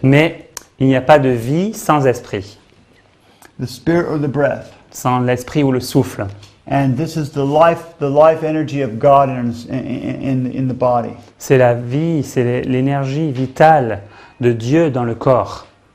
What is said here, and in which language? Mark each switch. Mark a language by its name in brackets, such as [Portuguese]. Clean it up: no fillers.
[French] Mais il n'y a pas de vie sans esprit, [English] The spirit or the breath. [French] sans l'esprit ou le souffle. [English] And this is the life energy of God in the body. [French] C'est la vie, c'est l'énergie vitale de Dieu dans le corps.